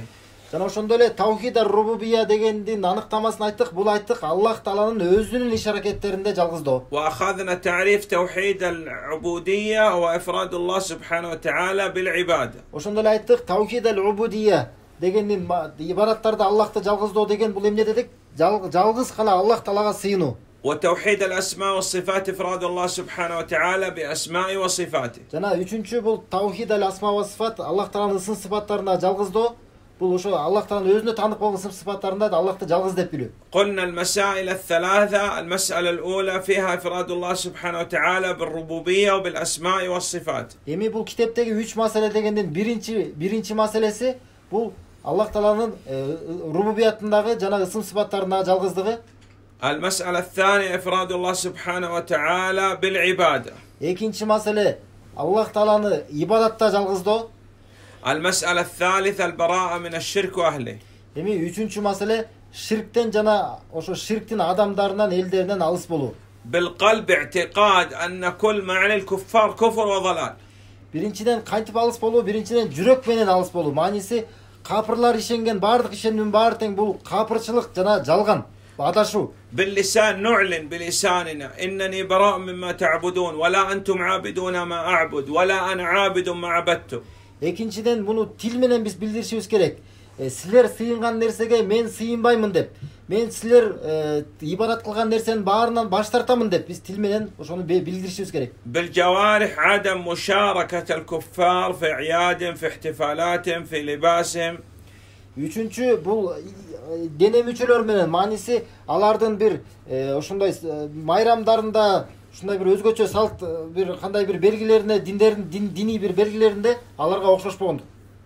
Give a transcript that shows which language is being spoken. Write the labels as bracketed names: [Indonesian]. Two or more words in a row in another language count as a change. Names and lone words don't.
[Kyrgyz] Жана ошондой эле [Arabic] توحيد الربوبية [Kyrgyz] дегендин аныктамасын айттык. Бул айттык Аллах Тааланын өзүнүн иш-аракеттеринде жалгыздоо. [Arabic] وأخذنا تعريف توحيد العبودية هو إفراد الله سبحانه وتعالى بالعبادة. [Kyrgyz] Ошондой эле айттык, [Arabic] توحيد الربوبية [Kyrgyz] дегендин ибадаттарда Аллахты жалгыздоо деген бул эмне дедик? Жалгыз гана Аллах Таалага сыйынуу. [Arabic] وتوحيد الأسماء والصفات إفراد الله سبحانه وتعالى بأسماء وصفاته. [Kyrgyz] Жана үчүнчү бул [Arabic] توحيد الأسماء والصفات, [Kyrgyz] Аллах Тааланын ысым сыпаттарына жалгыздоо. Бул ошо Аллах Тааланын өзүнө таандык болгон ысым сыпаттарында Аллахты жалгыз деп билүү. [Arabic] قلنا المسائل الثلاثة. المسألة الأولى فيها إفراد الله سبحانه وتعالى بالربوبية وبالأسماء والصفات. [Kyrgyz] Эми бул китептеги 3 маселе дегендин биринчи маселеси бул Аллах Тааланын рубубиятындагы жана ысым сыпаттарындагы жалгыздыгы. [Arabic] المسألة الثانية إفراد الله سبحانه وتعالى بالعبادة. [Kyrgyz] Экинчи маселе Аллах Тааланы ибадатта жалгыздоо. [Arabic] المسألة الثالثة البراءة من الشرك وأهله. [Kyrgyz] Эми үчүнчү маселе ширктен жана ошо ширктин адамдарынан, элдеринен алыс болуу. [Arabic] بالقلب اعتقاد أن كل ما عليه الكفار كفر وضلال. [Kyrgyz] Биринчиден кантип алыс болуу? Биринчиден жүрөк менен алыс болуу. Мааниси капырлар ишенген бардык ишенимдин баары тең бул капырчылык жана жалган, адашуу. [Arabic] باللسان نعلن بلساننا إنني براء مما تعبدون ولا أنتم عابدون ما أعبد ولا أنا عابد ما عبدتم. [Kyrgyz] Экинчиден муну тил менен биз билдиришибиз керек. Силер сыйынган нерсеге мен сыйынбаймын деп. Мен силер ибадат кылган нерсенин баарынан баш тартамын деп биз тил менен ошону билдиришибиз керек. [Arabic] بالجوارح عدم مشاركة الكفار في أعيادهم في احتفالاتهم في لباسهم. [Kyrgyz] Үчүнчү бул дене мүчөлөр менен, мааниси алардын бир ошондой майрамдарында, ушундай бир өзгөчө салт, бир кандай бир белгилерине, диний бир белгилеринде аларга окшошпогондук.